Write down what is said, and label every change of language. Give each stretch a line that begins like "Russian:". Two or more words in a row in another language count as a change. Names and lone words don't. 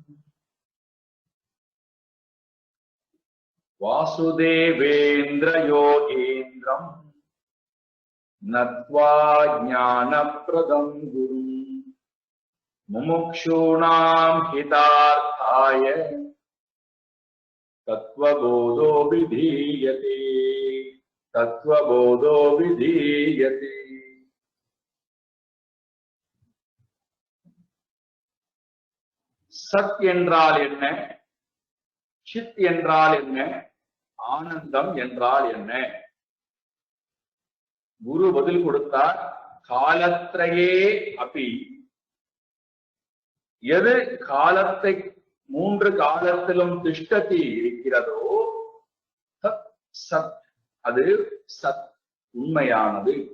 Sanskrit: वासुदेवेन्द्र योगीन्द्रम् नत्वा ज्ञानप्रदं गुरुम् मुमुक्षूणां हितार्थाय तत्त्वबोधो विधीयते तत्त्वबोधो विधीयते।
Tamil: சத் என்றால் என்ன, சித் என்றால் என்ன, ஆனந்தம் என்றால் என்ன? குரு பதில் கொடுத்தார்,
Sanskrit: कालत्रये अपि,
Tamil: எது காலத்தை மூன்று காலத்திலும் திஷ்டதி இருக்கிறதோ
Sanskrit: तत् सत्,
Tamil: அது சத் உண்மையானது.